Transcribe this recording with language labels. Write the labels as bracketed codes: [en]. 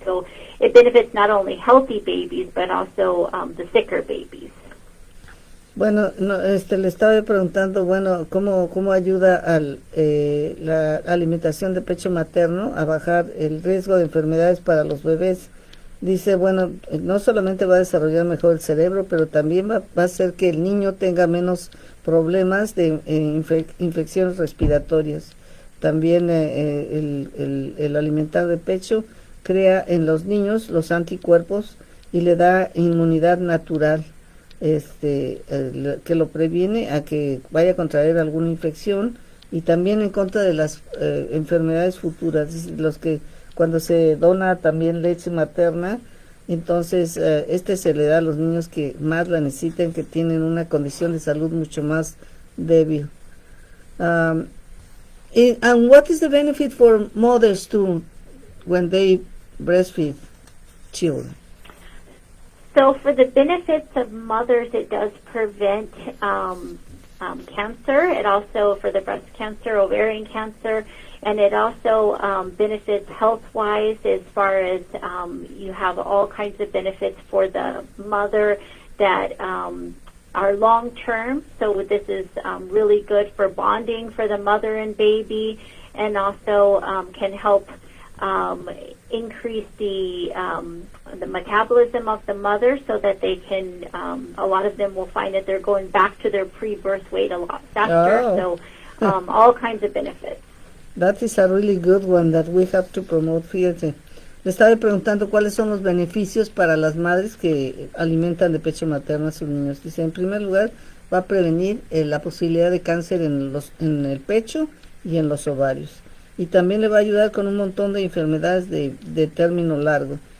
[en] So it benefits not only healthy babies, but also the sicker babies. [es] Bueno, no, le estaba preguntando, bueno, cómo ayuda la alimentación de pecho materno a bajar el riesgo de enfermedades para los bebés. Dice, bueno, no solamente va a desarrollar mejor el cerebro, pero también va a hacer que el niño tenga menos problemas de infecciones respiratorias. También el alimentar de pecho crea en los niños los anticuerpos y le da inmunidad natural, que lo previene a que vaya a contraer alguna infección y también en contra de las enfermedades futuras. Los que cuando se dona también leche materna, entonces se le da a los niños que más la necesitan, que tienen una condición de salud mucho más débil. [en] And what is the benefit for mothers too when they breastfeed children? So for the benefits of mothers, it does prevent cancer. It also, for the breast cancer, ovarian cancer, and it also benefits health-wise as far as you have all kinds of benefits for the mother that are long-term. So this is really good for bonding for the mother and baby, and also can help increase the metabolism of the mother so that they can, a lot of them will find that they're going back to their pre-birth weight a lot faster. Oh. So all kinds of benefits. That is a really good one that we have to promote. [es] Fíjate, le estaba preguntando cuáles son los beneficios para las madres que alimentan de pecho materno a sus niños. Dice, en primer lugar, va a prevenir la posibilidad de cáncer en el pecho y en los ovarios. Y también le va a ayudar con un montón de enfermedades de término largo.